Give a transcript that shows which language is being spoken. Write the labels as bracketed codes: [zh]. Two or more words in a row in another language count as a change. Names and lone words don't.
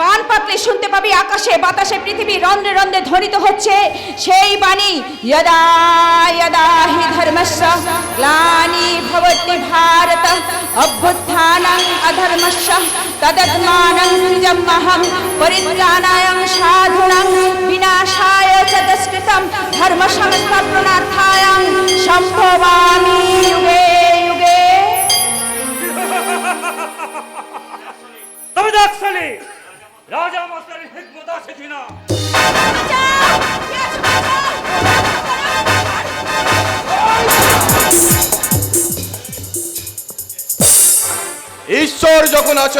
[bn] কান পাতলে শুনতে পাবি আকাশে বাতাসে পৃথিবী রন্ধ্রে রন্ধ্রে ধ্বনিত হচ্ছে সেই বাণী, [sa] যদা যদা হি ধর্মস্য গ্লানি ভবতি ভারত অভ্যুত্থানং অধর্মস্য তদাত্মানং সৃজম্যহং পরিত্রাণায় সাধুনাং বিনাশায় চ দুষ্কৃতম ধর্ম সংস্থাপনার্থায় সম্ভবামি যুগে যুগে। [bn] তবে দেখ শালি, রাজা মাস্টারের হিকমত আছে কিনা। ঈশ্বর যখন আছে